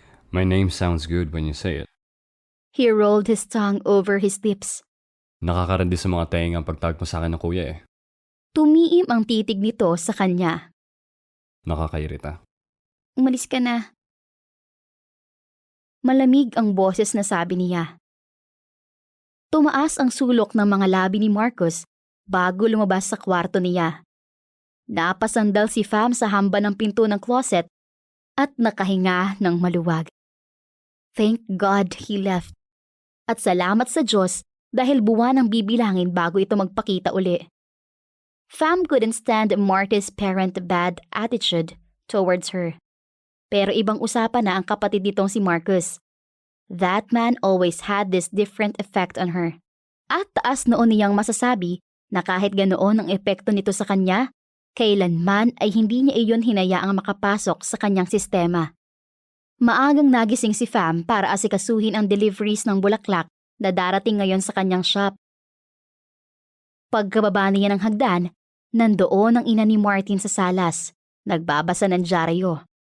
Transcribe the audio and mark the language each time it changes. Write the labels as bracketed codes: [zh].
[en] My name sounds good when you say it. He rolled his tongue over his lips. [tl] Nakakarindi sa mga tenga ang pagtawag mo sa akin ng kuya eh. Tumiim ang titig nito sa kanya. Nakakairita. Umalis ka na. Malamig ang boses na sabi niya. Tumaas ang sulok ng mga labi ni Marcus bago lumabas sa kwarto niya. Napasandal si Pham sa hamba ng pinto ng closet at nakahinga ng maluwag. [en] Thank God he left. [tl] At salamat sa Diyos dahil buwan ang bibilangin bago ito magpakita uli. [en] Pham couldn't stand Marty's parent bad attitude towards her. [tl] Pero ibang usapan na ang kapatid nitong si Marcus. [en] That man always had this different effect on her. [tl] At taas noon niyang masasabi na kahit ganoon ang epekto nito sa kanya, kailanman ay hindi niya iyon hinayaang makapasok sa kanyang sistema. Maagang nagising si Pham para asikasuhin ang deliveries ng bulaklak na darating ngayon sa kanyang shop. Pagkababa niya ng hagdan, nandoon ang ina ni Martin sa salas, nagbabasa ng dyaryo.